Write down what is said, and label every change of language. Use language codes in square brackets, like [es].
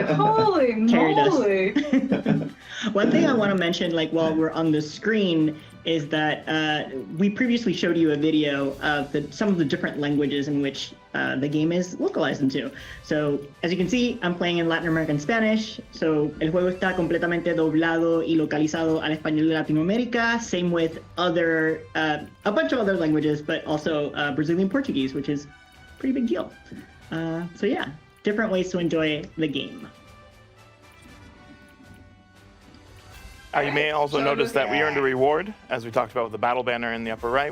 [en] holy carried us. moly. One thing I want to mention, like while we're on the screen, is that we previously showed you a video of some of the different languages in which the game is localized into. So, as you can see, I'm playing in Latin American Spanish. [es] So, el juego está completamente doblado y localizado al español de Latinoamérica. [en] Same with other, a bunch of other languages, but also Brazilian Portuguese, which is a pretty big deal. So yeah, different ways to enjoy the game. You may also notice that we earned a reward, as we talked about with the battle banner in the upper right.